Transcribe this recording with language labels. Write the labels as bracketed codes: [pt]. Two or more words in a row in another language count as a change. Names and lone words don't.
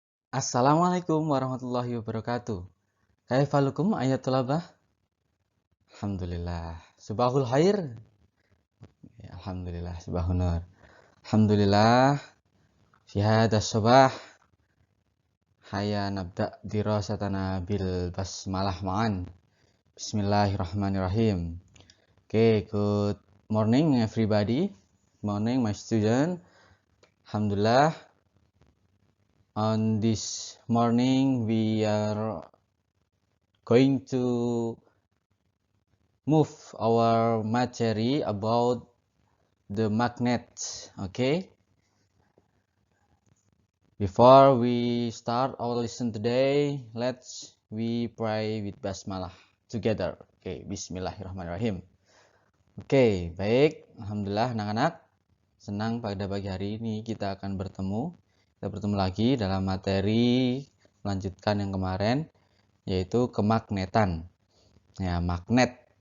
[ar] السلام عليكم ورحمة الله وبركاته. كيف حالكم أيها الطلبة? الحمد لله. صباح الخير. يا، الحمد لله. صباح النور. Alhamdulillah. في هذا الصباح. هيا نبدأ دراستنا بالبسملة معا. Bismillahirrahmanirrahim. [en] Okay, good morning everybody. Morning my student. Alhamdulillah. On this morning we are going to move our material about the magnet. Okay, before we start our lesson today, let's we pray with basmalah together. [id] Okay, bismillahirrahmanirrahim. Okay, baik, alhamdulillah anak-anak, senang pada pagi hari ini kita akan bertemu lagi dalam materi melanjutkan yang kemarin, yaitu kemagnetan. Ya, magnet.